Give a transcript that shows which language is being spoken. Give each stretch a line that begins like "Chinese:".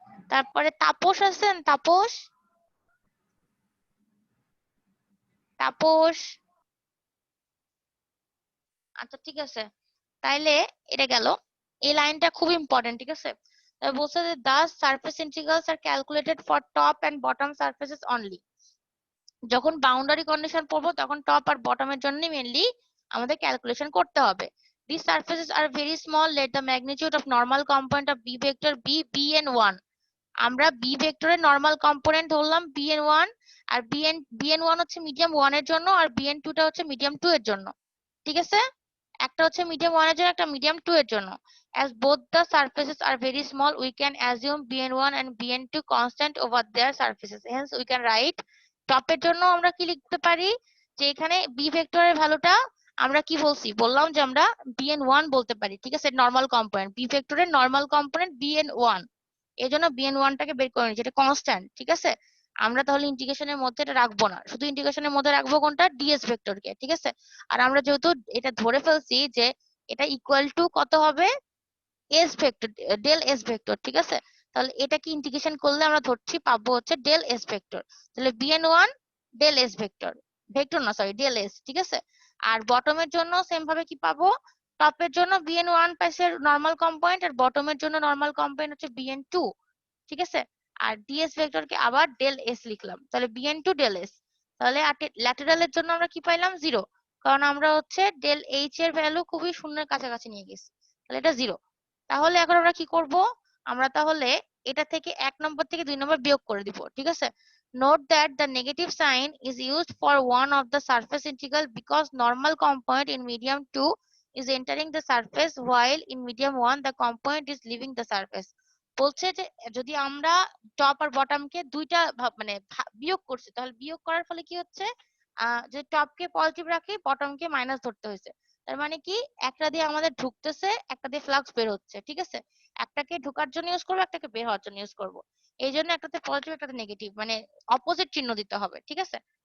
Bangla: তারপরে তাপস আছেন, তাপস, তাপস। আচ্ছা ঠিক আছে, তাইলে এটা গেল, এই লাইনটা খুব ইম্পর্টেন্ট, ঠিক আছে? তাহলে বলছে যে
English: the surface integrals are calculated for top and bottom surfaces only।
Bangla: যখন বাউন্ডারি কন্ডিশন পড়বো তখন টপ আর বটমের জন্য মেইনলি আমাদের ক্যালকুলেশন করতে হবে।
English: These surfaces are very small, let the magnitude of normal component of b vector be bn1।
Bangla: আমরা b ভেক্টরের normal component ধরলাম bn1, আর bn1 হচ্ছে মিডিয়াম 1 এর জন্য, আর bn2 টা হচ্ছে মিডিয়াম 2 এর জন্য, ঠিক আছে? একটা হচ্ছে মিডিয়াম 1 এর জন্য, একটা মিডিয়াম 2 এর জন্য।
English: As both the surfaces are very small, we can assume bn1 and bn2 constant over their surfaces, hence we can write
Bangla: টপের জন্য আমরা কি লিখতে পারি, যে এখানে b ভেক্টরের ভ্যালুটা আমরা কি বলছি, বললাম যে আমরা bn1 বলতে পারি, ঠিক আছে? নরমাল কম্পোনেন্ট, b ভেক্টরের নরমাল কম্পোনেন্ট bn1, এই জন্য bn1 টাকে বের করে নিচ্ছি, এটা কনস্ট্যান্ট, ঠিক আছে? আমরা তাহলে ইন্টিগ্রেশনের মধ্যে এটা রাখবো না, শুধু ইন্টিগ্রেশনের মধ্যে রাখবো কোনটা, ds ভেক্টরকে, ঠিক আছে? আর আমরা যেহেতু এটা ধরে ফেলছি যে এটা ইকুয়াল টু কত হবে, s vector, del s vector, ঠিক আছে? তাহলে এটাকে ইন্টিগ্রেশন করলে আমরা ধরছি পাবো হচ্ছে ডেল s ভেক্টর। তাহলে bn1 del s vector, vector না সরি ডেল s, ঠিক আছে? আর বটমের জন্য সেম ভাবে কি পাবো, টপের জন্য bn1 পাশে নরমাল কম্পোনেন্ট আর বটমের জন্য নরমাল কম্পোনেন্ট হচ্ছে bn2, ঠিক আছে। আর ds ভেক্টরকে আবার ডেল s লিখলাম, তাহলে bn2 ডেল s। তাহলে ল্যাটেরালের জন্য আমরা কি পাইলাম 0, কারণ আমরা হচ্ছে ডেল h এর ভ্যালু খুবই শূন্যের কাছাকাছি নিয়ে গেছি, তাহলে এটা 0। তাহলে এখন আমরা কি করব, আমরা তাহলে এটা থেকে 1 নম্বর থেকে 2 নম্বর বিয়োগ করে দিব, ঠিক আছে।
English: Note that the negative sign is used for one of the surface integral because normal component in medium 2 is entering the surface while in medium 1 the component is leaving the surface।
Bangla: বলছে যে যদি আমরা top আর বটমকে দুইটা মানে বিয়োগ করছি, তাহলে বিয়োগ করার ফলে কি হচ্ছে, যে টপকে পজিটিভ রাখি বটমকে মাইনাস ধরতে হয়েছে। তার মানে কি একটা দিয়ে আমাদের ঢুকতেছে, একটা দিয়ে ফ্লাক্স বের হচ্ছে, ঠিক আছে। একটাকে ঢোকার জন্য ইউজ করবো, একটাকে বের হওয়ার জন্য ইউজ করবো। এই জন্য একটাতে পজিটিভ একটাতে নেগেটিভ, মানে অপোজিট চিহ্ন দিতে হবে, ঠিক আছে।